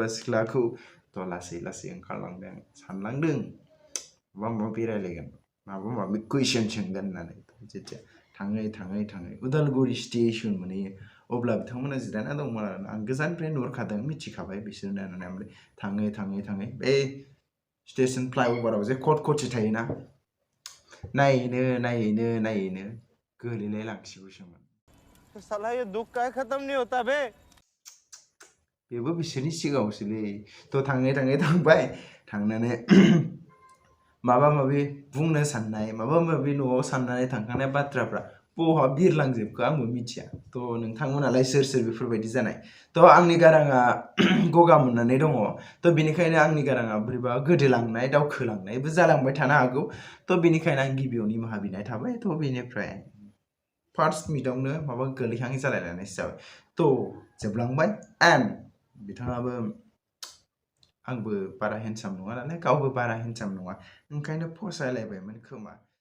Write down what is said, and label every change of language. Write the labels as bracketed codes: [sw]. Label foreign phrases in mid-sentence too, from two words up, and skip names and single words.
[brx] सिख्लाखौ थ' लासै ओंखारलांदों सानलांदों माबा माबि रायलायगोन माबा कुइसन सोंगोन होननानै जेथिया थाङै उदालगुरि स्टेसन मोनहैयो अब्ला बिथांमोना जिरायना दंमोन आरोना आं गोजाननिफ्राय नुहुरखादों मिथिखाबाय बिसोरनो होननानै ओमफ्राय थाङै बे स्टेसन फ्लाइअभाराव जे कटि थायोना नायैनो गोलैलाय लांसिगौसोमोन [hi] साला ये दुख का खत्म नहीं होता बे [brx] बेबो बिसोरनि सिगाङावसोलै थ' थांबाय थांनानै माबा माबि बुंनो साननाय माबा माबि न'आव साननानै थांखानाय बाथ्राफ्रा बहा बिरलांजोबखो आंबो मिथिया थ' नोंथांमोनालाय सोर बेफोरबायदि जानाय थ' आंनि गाराङा गगा मोननानै दङ थ' बिनिखायनो आंनि गाराङा बोरैबा गोदोलांनाय दावखोलांनायबो जालांबाय थानो हागौ थ' बिनिखायनो आं गिबियाव निमाहा बिनाय थाबाय थ' बेनिफ्राय फार्स्ट मिटआवनो माबा गोलैहां जालायनानैसो जाबाय थ' जोबलांबाय एन्ड बिथाङाबो आंबो बारा हेन्डसाम नङा नालाय गावबो बारा हेन्डसाम नङा ओंखायनो फसायलायबायमोन खोमा